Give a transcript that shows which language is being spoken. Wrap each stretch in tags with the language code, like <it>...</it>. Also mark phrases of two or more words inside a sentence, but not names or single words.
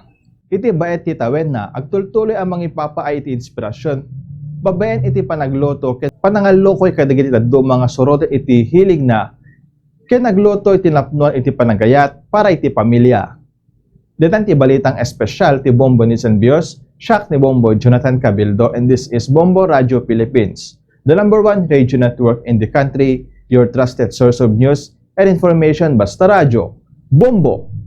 <ilo>Iti baet ti tawen na agtultuloy ang mangipapaay iti inspirasyon. Babayan iti panagloto ken panangallokoy kadagiti daddo mga surot iti hilig na ken nagluto iti napnuan iti panagayat para iti pamilya. Detan ti balitang espesyal ti Bombo News and Views, siak ni Bombo Jonathan Cabildo,</ilo> <en>and this is Bombo Radio Philippines, the #1 radio network in the country, your trusted source of news and information.</en> <ilo>Basta radyo, Bombo!</ilo>